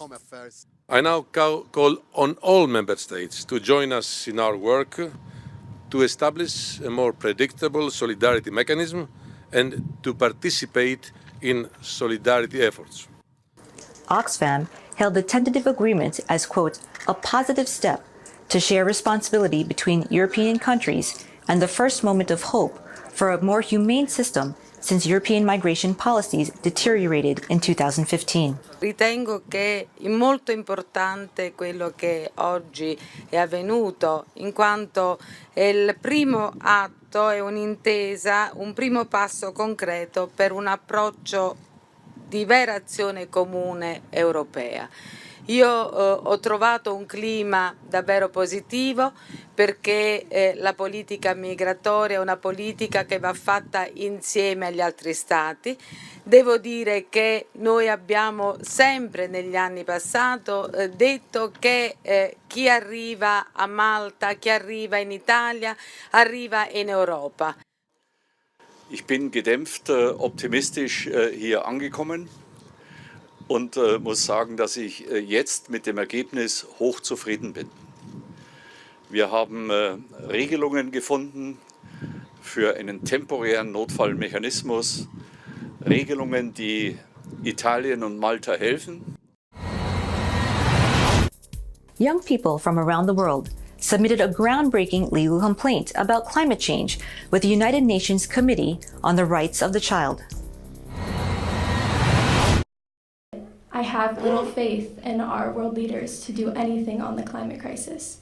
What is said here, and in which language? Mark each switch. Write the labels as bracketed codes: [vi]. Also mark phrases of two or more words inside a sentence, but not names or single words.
[en] I now call on all member states to join us in our work to establish a more predictable solidarity mechanism and to participate in solidarity efforts. Oxfam hailed the tentative agreement as, quote, "a positive step to share responsibility between European countries and the first moment of hope for a more humane system since European migration policies deteriorated in 2015. [it] Ritengo che è molto importante quello che oggi è avvenuto, in quanto è il primo atto, è un'intesa, un primo passo concreto per un approccio di vera azione comune europea. Io ho trovato un clima davvero positivo perché la politica migratoria è una politica che va fatta insieme agli altri Stati. Devo dire che noi abbiamo sempre negli anni passati detto che chi arriva a Malta, chi arriva in Italia, arriva in Europa. [de] Ich bin gedämpft optimistisch hier angekommen. und muss sagen, dass ich jetzt mit dem Ergebnis hochzufrieden bin. Wir haben Regelungen gefunden für einen temporären Notfallmechanismus, Regelungen, die Italien und Malta helfen. [en] Young people from around the world submitted a groundbreaking legal complaint about climate change with the United Nations Committee on the Rights of the Child. I have little faith in our world leaders to do anything on the climate crisis.